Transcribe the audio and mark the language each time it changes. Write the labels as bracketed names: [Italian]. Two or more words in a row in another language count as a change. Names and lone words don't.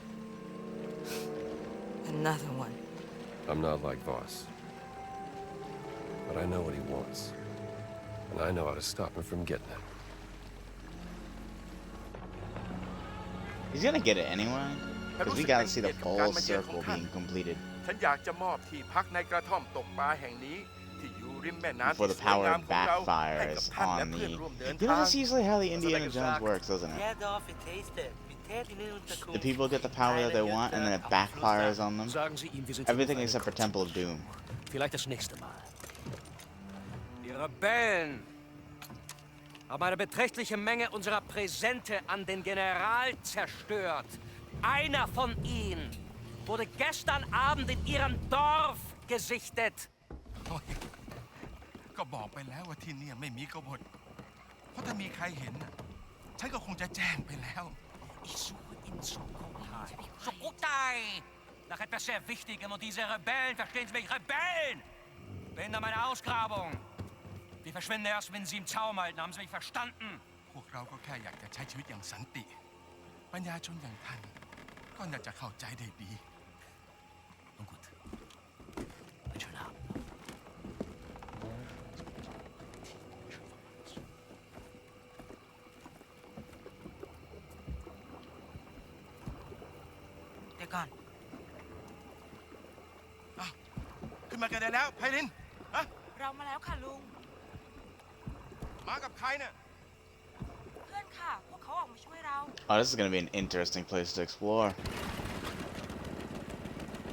[English] Another one. I'm not like Voss. But I know what he wants. And I know how to stop him from getting it. He's gonna get it anyway. Because we gotta see the full circle being completed [Thai] ฉันอยากจะมอบที่พักในกระท่อมตกปลาแห่งนี้ที่อยู่ริมแม่น้ำ [English] before [Thai] ที่ [English] the [Thai] สวย [English] power [Thai] งามของเราให้กับ [English] backfires [Thai] ท่านและ [English] on [Thai] เพื่อน [English] the... [Thai] ร่วมเดิน [English] You know, [Thai] ทาง [English] that's usually how the Indiana Jones works, doesn't it? The people get the power that they want, and then it backfires on them. Everything except for Temple of Doom. [German] Vielleicht das nächste Mal. Die Rebellen haben eine beträchtliche Menge unserer Präsente an den General zerstört. Einer von ihnen wurde gestern Abend in ihrem Dorf gesichtet. [Thai] ก็บอกไปแล้วว่าที่เนี่ยไม่มีกบฏเพราะถ้ามีใครเห็นน่ะฉันก็คงจะแจ้งไปแล้ว [German] Ich suche in Sukhothai. Sukhothai! Nach etwas sehr Wichtigem und diese Rebellen, verstehen Sie mich, Rebellen! Behindern meine Ausgrabung. Die verschwinden erst, wenn Sie im Zaum halten. Haben Sie mich verstanden? [Thai] พวกเราก็แค่อยากจะใช้ชีวิตอย่างสันติปัญญาชนอย่างท่านก็น่าจะเข้าใจได้ดี [German] Nun gut. Einen schönen Abend. [English] They're gone. [Thai] อ้าวขึ้นมากันได้แล้วไพลินฮะ เรามาแล้วค่ะลุง มากับใครเนี่ย เพื่อนค่ะ พวกเขาออกมาช่วยเรา [English] Oh, this is gonna be an interesting place to explore.